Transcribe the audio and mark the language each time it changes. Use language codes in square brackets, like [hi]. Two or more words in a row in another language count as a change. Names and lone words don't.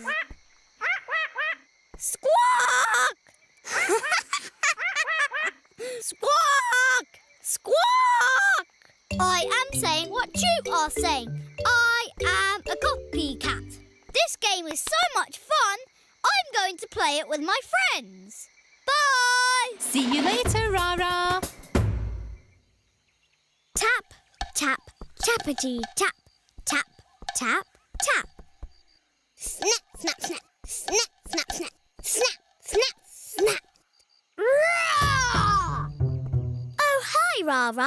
[en] Squawk! Squawk! Squawk! I am saying what you are saying. I am a copycat. This game is so much fun, I'm going to play it with my friends. Bye! See you later, Raa Raa. Tap, tap, tappity, tap, tap, tap, tap. Snap, snap, snap, snap, snap, snap, snap, snap, snap. Roar! Oh, hi, Raa Raa.